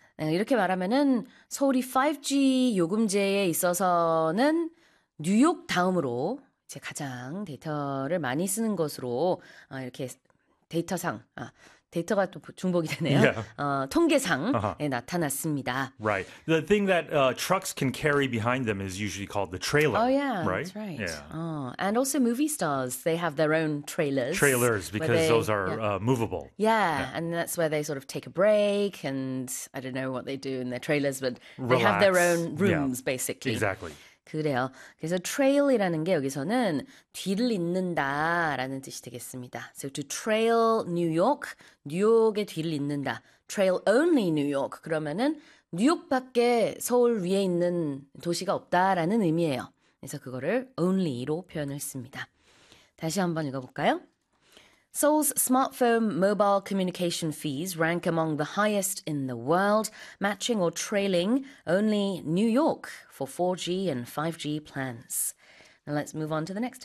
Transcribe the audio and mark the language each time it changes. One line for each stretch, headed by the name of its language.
Korean: 이렇게 말하면은 서울이 5G 요금제에 있어서는 뉴욕 다음으로 이제 가장 데이터를 많이 쓰는 것으로 이렇게 데이터상 데이터가 또 중복이 되네요.
English: Yeah.
Korean: 통계상에 나타났습니다.
English: Right. The thing that trucks can carry behind them is usually called the trailer. Oh, yeah. Right? That's right. Yeah. And also movie stars, they have their own trailers. Trailers, because they, those are movable. Yeah, yeah, and that's where they sort of take a break, and I don't know what they do in their trailers, but relax. They have their own rooms, basically. Exactly.
Korean: 그래요. 그래서 trail이라는 게 여기서는 뒤를 잇는다라는 뜻이 되겠습니다.
English: So to trail New York,
Korean: 뉴욕의 뒤를 잇는다.
English: Trail only New York,
Korean: 그러면은 뉴욕밖에 서울 위에 있는 도시가 없다라는 의미예요. 그래서 그거를 only로 표현을 씁니다. 다시 한번 읽어볼까요?
English: Seoul's smartphone mobile communication fees rank among the highest in the world, matching or trailing only New York for 4G and 5G plans. Now let's move on to the next headline.